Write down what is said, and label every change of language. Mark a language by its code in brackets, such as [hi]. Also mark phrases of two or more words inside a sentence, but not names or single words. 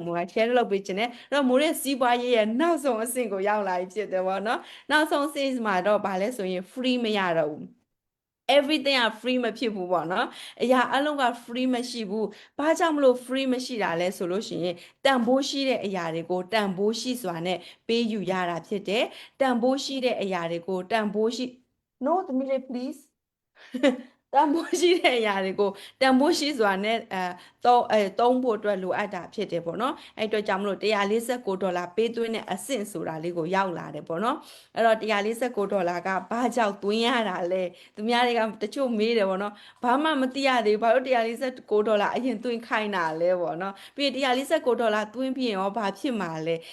[my] မိုးက share လုပ်ပေးခြင်းနဲ့အဲ့တော့မိုးရဲ့စီးပွားရေးရဲ့နောက်ဆုံးအဆင့်ကိုရောက်လာပြီဖြစ်တယ်ပေါ့နော်နောက်ဆုံးအဆင့်မှာတော့ဘာလဲဆိုရင် free မရတော့ဘူးeverything က free မဖြစ်ဘူးပေါ့နော်အရာအလုံးက free မရှိဘူးဘာ ကြောင့်မလို့ free မရှိတာလဲဆိုလို့ရှိရင်တန်ဖိုးရှိတဲ့အရာတွေကိုတန်ဖိုးရှိစွာနဲ့ပေးယူရတာဖြစ်တယ်တန်ဖိုးရှိတဲ့အရာတွေကိုတန်ဖိုးရှိ no [en] the minute please [my] တန်ဖိုးရှိတဲ့အရာတွေကိုတန်ဖိုးရှိစွာနဲ့သုံးဖို့အတွက်လိုအပ်တာဖြစ်တယ်ပေါ့နော်အဲ့အတွက်ကြောင့်မလို့$149ပေးသွင်းတဲ့အဆင့်ဆိုတာလေးကိုရောက်လာတယ်ပေါ့နော်အဲ့တော့$149ကဘာကြောင့်သွင်းရတာလဲသူများတွေကတချို့မေးတယ်ပေါ့နော်ဘာမှမသိရသေးဘူးဘာလို့$149အရင်သွင်းခိုင်းတာလဲပေါ့နော်ပြီး$149သွင်းပြီးရင်ရောဘာဖြစ်မှာလဲ